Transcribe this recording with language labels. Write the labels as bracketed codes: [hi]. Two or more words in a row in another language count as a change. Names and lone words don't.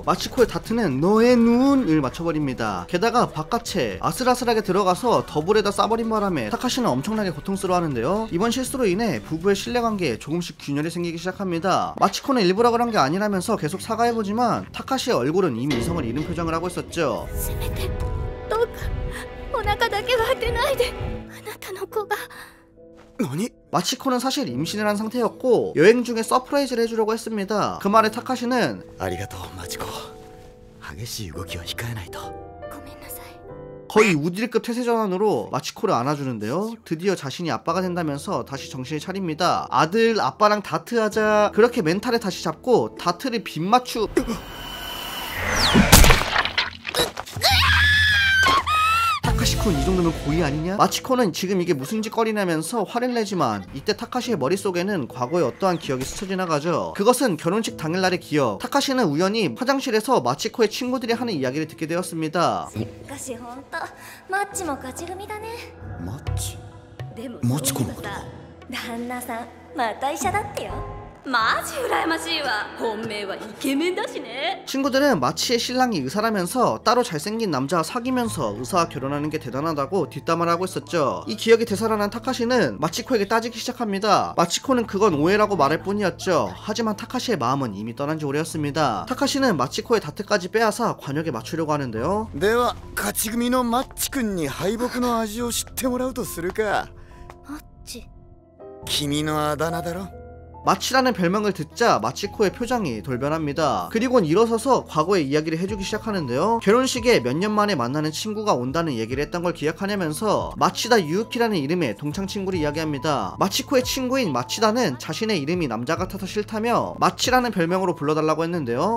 [ko] 마치코의 다트는 너의 눈을 맞춰버립니다. 게다가 바깥에 아슬아슬하게 들어가서 더블에다 싸버린 바람에 타카시는 엄청나게 고통스러워하는데요. 이번 실수로 인해 부부의 신뢰관계에 조금씩 균열이 생기기 시작합니다. 마치코는 일부러 그런 게 아니라면서 계속 사과해보지만 타카시의 얼굴은 이미 이성을 잃은 표정을 하고 있었죠. [ja] お腹だけは当てないで。あなたの子が。何? [ko] 마치코는 사실 임신을 한 상태였고 여행 중에 서프라이즈를 해주려고 했습니다. 그 말에 타카시는 [ja] ありがとうマチコ。激しい動きは控えないと。ごめんなさい。 [ko] 거의 우딜급 태세 전환으로 마치코를 안아주는데요. 드디어 자신이 아빠가 된다면서 다시 정신을 차립니다. 아들, 아빠랑 다트하자. 그렇게 멘탈을 다시 잡고 다트를 빗맞추... 타카시쿤 이 정도면 고의 아니냐? 마치코는 지금 이게 무슨 짓거리냐면서 화를 내지만 이때 타카시의 머릿속에는 과거의 어떠한 기억이 스쳐 지나가죠. 그것은 결혼식 당일날의 기억. 타카시는 우연히 화장실에서 마치코의 친구들이 하는 이야기를 듣게 되었습니다. [ja] しかしほんとマッチも勝ち組だね。マッチ。でももちこのことさ旦那さんまた医者だってよマジ羨ましいわ本命はイケメンだしね [ko] 친구들은 마치의 신랑이 의사라면서 따로 잘생긴 남자와 사귀면서 의사와 결혼하는 게 대단하다고 뒷담화를 하고 있었죠. 이 기억이 되살아난 타카시는 마치코에게 따지기 시작합니다. 마치코는 그건 오해라고 말할 뿐이었죠. 하지만 타카시의 마음은 이미 떠난 지 오래였습니다. 타카시는 마치코의 다트까지 빼앗아 관역에 맞추려고 하는데요. [ja] では勝ち組のマッチ君に敗北の味を知ってもらうとするか。マッチ君のあだ名だろ。 [ko] 마치라는 별명을 듣자 마치코의 표정이 돌변합니다. 그리곤 일어서서 과거의 이야기를 해주기 시작하는데요. 결혼식에 몇 년 만에 만나는 친구가 온다는 얘기를 했던 걸 기억하냐면서 마치다 유우키라는 이름의 동창 친구를 이야기합니다. 마치코의 친구인 마치다는 자신의 이름이 남자 같아서 싫다며 마치라는 별명으로 불러달라고 했는데요.